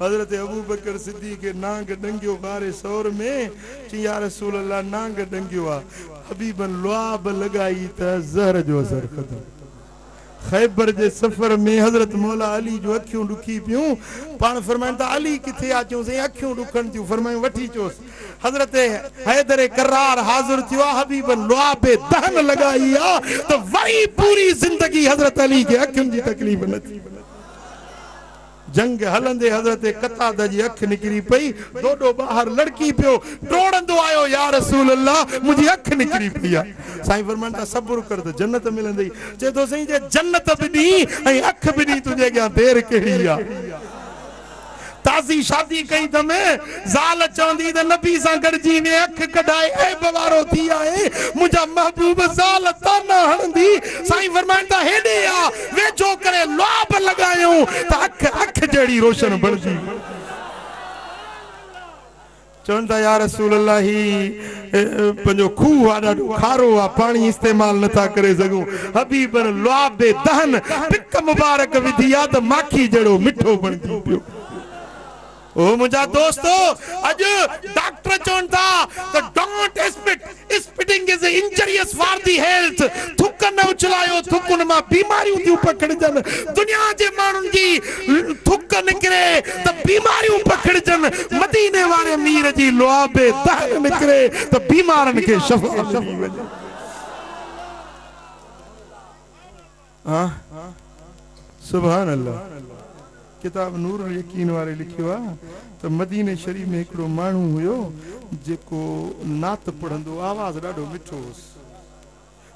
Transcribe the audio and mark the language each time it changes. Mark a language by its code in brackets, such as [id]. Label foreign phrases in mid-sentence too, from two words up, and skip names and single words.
[sd] हजरत अबू बकर सिद्दीक़ के नांग डंगियो गारे सौर में ची [ar] يا رسول الله [sd] नांग डंगियो आ हबीबन लुआब लगाई त ज़हर जो असर खत्म। खैबर जे सफर में हजरत मौला अली जो अखियों दुखी पियूं पान फरमाइन त अली किथे आ चूं से अखियों दुखन थियूं फरमायूं वठी चोस। हजरत हैदर करार हाजिर थियो हबीबन लुआब दहन लगाई आ त वही पूरी जिंदगी हजरत अली के अखियों जी तकलीफ न थी। जंग हलंदे हजरत कतादा जी अख निकरी पई डोडो बाहर लड़की पियो डोड़ंदो आयो [ar] يا رسول الله [sd] मुझी अख निकरी पई आ। साईं फरमाइंदा सब्र कर त जन्नत मिलंदी। चे तो सही जे जन्नत भी दी ऐं अख भी दी तुझे क्या देर कही आ। ताज़ी शादी कई तमे ज़ाल चवंदी त नबी सां गॾिजी में अख कढाए ऐ बवारो थी आए मुंहिंजा महबूब ज़ाल ताना हणंदी। साईं फरमाइंदा हेॾे आ वेझो करे लुआब लॻायूं त अख अख जहिड़ी रोशन बणिजी। चवंदा [ar] يا رسول الله [sd] ही पंहिंजो खूह आ ॾाढो खारो आ पाणी इस्तेमाल नथा करे सघूं। हबीबन लुआब दहन पिक मुबारक विधी आ त माखी जहिड़ो मिठो बणिजी पियो। ओ मुझा दोस्तो अज डॉक्टर चवंदा त [en] don't spit spitting is injurious for the health. [sd] थुक न उछलायो थुकुन मां बीमारियूं थियूं पकड़जन। दुनिया जे माण्हुनि जी थुक निकरे त बीमारियूं पकड़जन। मदीने वाले मीर जी लुआब दहन निकरे त बीमारन के शफा मिली वञे। हां [ar] سبحان الله. [sd] किताब नूर यकीन वाले लिखियो आ त मदीने शरीफ में हिकिड़ो माण्हू हुयो जेको नात पढ़ंदो आवाज़ ॾाढो मिठो हुयुसि।